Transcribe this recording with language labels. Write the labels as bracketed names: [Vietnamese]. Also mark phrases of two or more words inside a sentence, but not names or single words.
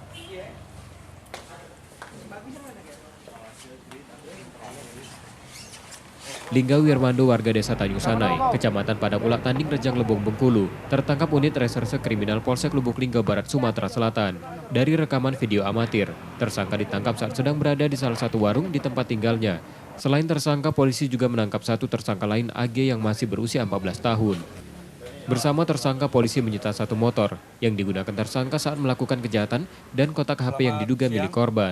[Indonesian] Lingga Wirmando, warga desa Tanjung Sanai, Kecamatan Padang Ulak, Tanding Rejang Lebong, Bengkulu, tertangkap unit reserse kriminal Polsek Lubuk Linggau Barat, Sumatera Selatan. Dari rekaman video amatir, tersangka ditangkap saat sedang berada di salah satu warung di tempat tinggalnya. Selain tersangka, polisi juga menangkap satu tersangka lain, AG, yang masih berusia 14 tahun. Bersama tersangka, polisi menyita satu motor yang digunakan tersangka saat melakukan kejahatan dan kotak HP yang diduga milik korban.